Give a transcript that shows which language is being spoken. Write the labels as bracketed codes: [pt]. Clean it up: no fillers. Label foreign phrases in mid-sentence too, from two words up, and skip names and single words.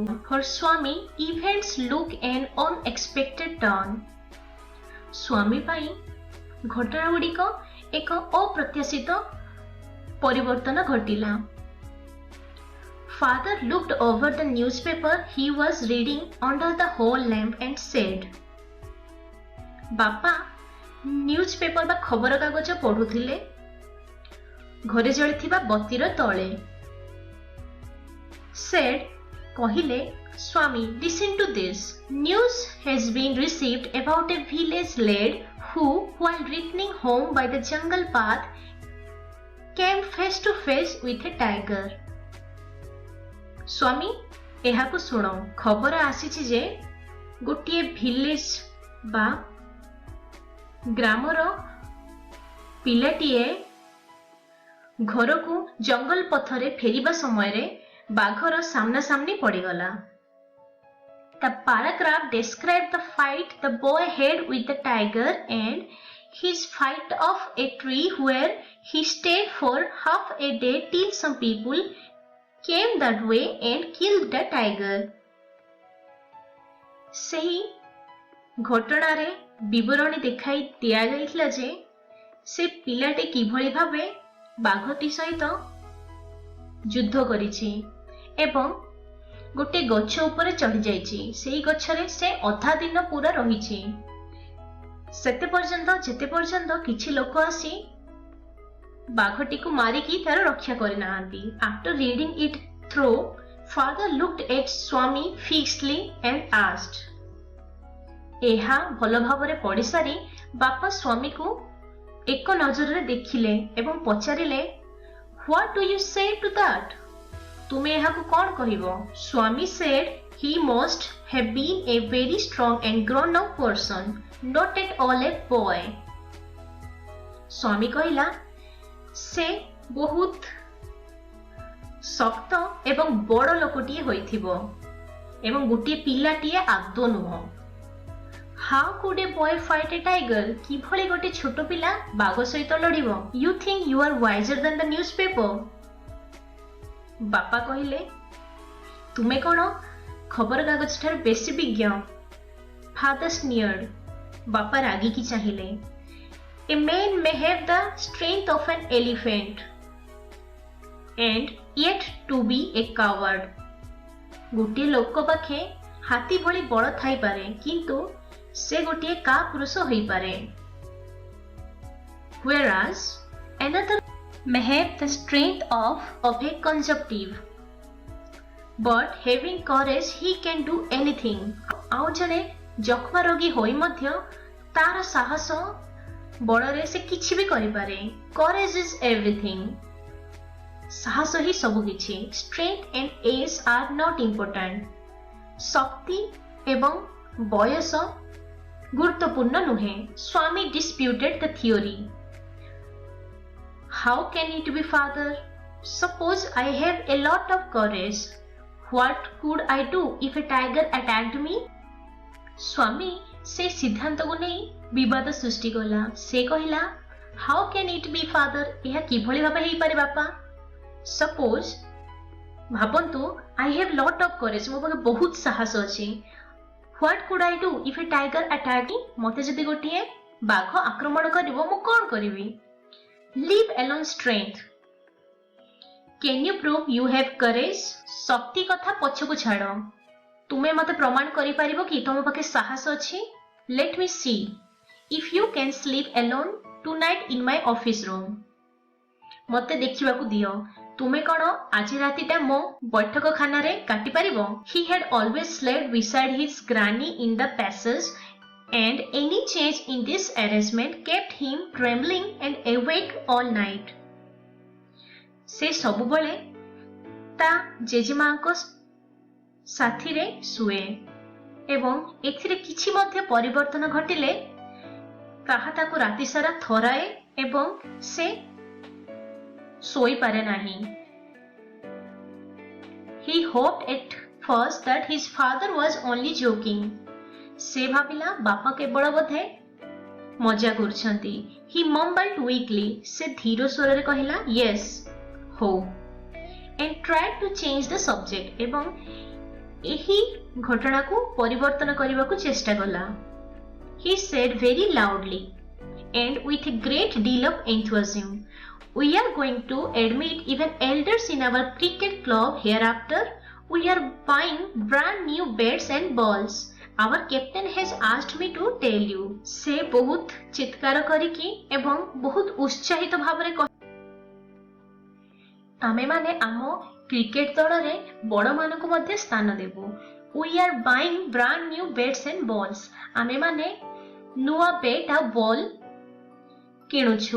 [en] Her Swami events look an unexpected turn. [or] ସ୍ୱାମୀ ପାଇଁ ଘଟଣା ଗୁଡ଼ିକ ଏକ ଅପ୍ରତ୍ୟାଶିତ ପରିବର୍ତ୍ତନ ଘଟିଲା। [en] Father looked over the newspaper he was reading under the hall lamp and said, [or] ବାପା ନ୍ୟୁଜ ପେପର ବା ଖବର କାଗଜ ପଢୁଥିଲେ ଘରେ ଜଳିଥିବା ବତ୍ତୀର ତଳେ। [en] Said कहिले, Swami listen to this, news has been received about a village led who while returning home by the jungle path came face to face with a tiger। [or] ସ୍ୱାମୀ ଏହାକୁ ସୁନୋ, ଖବର ଆସୀଛି ଯେ ଗୋଟିଏ ବିଲେଜ ବା ଗ୍ରାମର ପିଲାଟୀଏ ଘର କୋ ଜଙ୍ଗଲ ପଥରେ ଫେରିବା ସମୟ ରେ ବାଘର ସାମନା ସାମନୀ ପଡ଼ୀଗଲା। [en] The paragraph described the fight the boy had with the tiger and his fight of a tree where he stayed for half a day till some people came that way and killed the tiger. [or] ସହି ଘଟଣା ରେ ବିବରଣୀ ଦେଖାଇ ଦିଆ ଯାଇଥିଲା ଯେ ସେ ପିଲାଟେ କିଭଳି ଭାବେ ବାଘଟି ସହିତ ଯୁଦ୍ଧ କରିଛି ଏବଂ ଗୋଟେ ଗଛ ଉପରେ ଚଢି ଯାଇଛି। ସେଇ ଗଛରେ ସେ ଅଧା ଦିନ ପୁରା ରହିଛି। ସେତେ ପର୍ଯ୍ୟନ୍ତ ଯେତେ ପର୍ଯ୍ୟନ୍ତ କିଛି ଲୋକ ଆସି ବାଘଟିକୁ ମାରିକି ତାର ରକ୍ଷା କରିନାହାନ୍ତି। [en] After reading it through, father looked at Swami fixedly and asked. [or] ଏହା ଭଲ ଭାବରେ ପଢିସାରି ବାପା ସ୍ୱାମୀକୁ ଏକ ନଜରରେ ଦେଖିଲେ ଏବଂ ପଚାରିଲେ, [en] What do you say to that? [or] ତୁମେ ଏହାକୁ କଣ କହିବ? [en] Swami said he must have been a very strong and grown up person, not at all a boy. [or] ସ୍ୱାମୀ କହିଲା, ସେ ବହୁତ ଶକ୍ତ ଏବଂ ବଡ଼ ଲୋକଟିଏ ହୋଇଥିବ ଏବଂ ଗୋଟିଏ ପିଲାଟିଏ ଆଦୌ ନୁହଁ। [en] How could a boy fight a tiger? [or] କିଭଳି ଗୋଟେ ଛୋଟ ପିଲା ବାଘ ସହିତ ଲଢିବ? [en] You think you are wiser than the newspaper? [or] ବାପା କହିଲେ, ତୁମେ କଣ ଖବରକାଗଜ ଠାରୁ ବେଶୀ ବିଜ୍ଞ? [en] Father sneered. [or] ବାପା ରାଗିକି ଚାହିଁଲେ। [en] A man may have the strength of an elephant and yet to be a coward. [or] ଗୋଟିଏ ଲୋକ ପାଖେ ହାତୀ ଭଳି ବଳ ଥାଇପାରେ କିନ୍ତୁ ସେ ଗୋଟିଏ କାପୁରୁଷ ହୋଇପାରେ। [en] Whereas another may have the strength of a consumptive, but having courage he can do anything. [or] ଆଉ ଜଣେ ଯକ୍ଷ୍ମା ରୋଗୀ ହୋଇ ମଧ୍ୟ ତାର ସାହସ ବଳରେ ସେ କିଛି ବି କରିପାରେ। [en] Courage is everything. [or] ସାହସ ହିଁ ସବୁ କିଛି। [en] Strength and age are not important. [or] ଶକ୍ତି ଏବଂ ବୟସ ଗୁରୁତ୍ୱପୂର୍ଣ୍ଣ ନୁହେଁ। [en] ସ୍ୱାମୀ disputed the theory. How can it be, father? Suppose I have a lot of courage. What could I do if a tiger attacked me? [or] ସ୍ୱାମୀ ସେ ସିଦ୍ଧାନ୍ତକୁ ନେଇ ବିବାଦ ସୃଷ୍ଟି କଲା। ସେ କହିଲା, [en] How can it be, father? [or] ଏହା କିଭଳି ଭାବେ ହେଇପାରେ ବାପା? [en] Suppose ଭାବନ୍ତୁ I have lot of courage. [or] ମୋ ପାଖେ ବହୁତ ସାହସ ଅଛି। [en] What could I do if a tiger attacked me? [or] ମୋତେ ଯଦି ଗୋଟିଏ ବାଘ ଆକ୍ରମଣ କରିବ ମୁଁ କଣ କରିବି? [en] Leave alone strength. Can you prove you have courage? [or] ଶକ୍ତି କଥା ପଛକୁ ଛାଡ଼। ତୁମେ ମୋତେ ପ୍ରମାଣ କରିପାରିବ କି ତମ ପାଖେ ସାହସ ଅଛି? [en] Let me see if you can sleep alone tonight in my office room. [or] ମୋତେ ଦେଖିବାକୁ ଦିଅ ତୁମେ କଣ ଆଜି ରାତିଟା ମୋ ବୈଠକ ଖାନାରେ କାଟି ପାରିବ? [en] He had always slept beside his granny in the passage and any change in this arrangement kept him trembling and awake all night. [or] ସେ ସବୁବେଳେ ତା ଜେଜେମାଙ୍କ ସାଥିରେ ଶୁଏ ଏବଂ ଏଥିରେ କିଛି ମଧ୍ୟ ପରିବର୍ତ୍ତନ ଘଟିଲେ ତାହା ତାକୁ ରାତି ସାରା ଥରାଏ ଏବଂ ସେ ଶୋଇପାରେ ନାହିଁ। [en] He hoped at first that his father was only joking. [or] ସେ ଭାବିଲା ବାପା କେବଳ ବୋଧେ ମଜା କରୁଛନ୍ତି। [en] He mumbled weakly. [or] ସେ ଧୀର ସ୍ୱରରେ କହିଲା, Yes, ହଉ, [en] and tried to change the subject. [or] ଏବଂ ଏହି ଘଟଣାକୁ ପରିବର୍ତ୍ତନ କରିବାକୁ ଚେଷ୍ଟା କଲା। [en] He said very loudly and with a great deal of enthusiasm, We are going to admit even elders in our cricket club hereafter. We are buying brand new bats and balls. Our captain has asked me to tell you. [or] ସେ ବହୁତ ଚିତ୍କାର କରିକି ଏବଂ ବହୁତ ଉତ୍ସାହିତ ଭାବରେ ଆମେମାନେ ଆମ କ୍ରିକେଟ ଦଳରେ ବଡ଼ମାନଙ୍କୁ ମଧ୍ୟ ସ୍ଥାନ ଦେବୁ। [en] We are buying brand new bats and balls. [or] ଆମେମାନେ ନୂଆ ବେଟ୍ ଆଉ ବଲ୍ କିଣୁଛୁ।